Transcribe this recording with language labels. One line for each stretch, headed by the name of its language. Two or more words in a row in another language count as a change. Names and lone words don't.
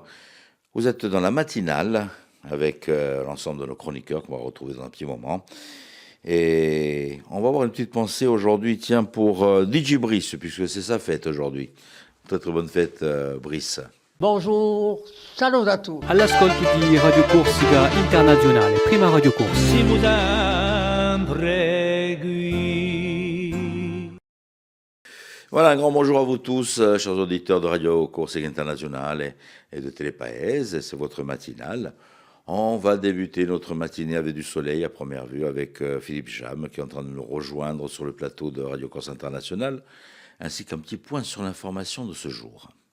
French: Vous êtes dans la matinale avec l'ensemble de nos chroniqueurs qu'on va retrouver dans un petit moment. Et on va avoir une petite pensée aujourd'hui, tiens, pour DJ Brice, puisque c'est sa fête aujourd'hui. Très très bonne fête, Brice. Bonjour, salut
Italian: a tutti. All'ascolto di Radio Corsica Internazionale, prima Radio Corsa. Siamo sempre qui.
French: Voilà, un grand bonjour à vous tous, chers auditeurs de Radio Corsica Internazionale et de Télépaèse. C'est votre matinale. On va débuter notre matinée avec du soleil à première vue avec Philippe Jam qui est en train de nous rejoindre sur le plateau de Radio Corse International, ainsi qu'un petit point sur l'information de ce jour.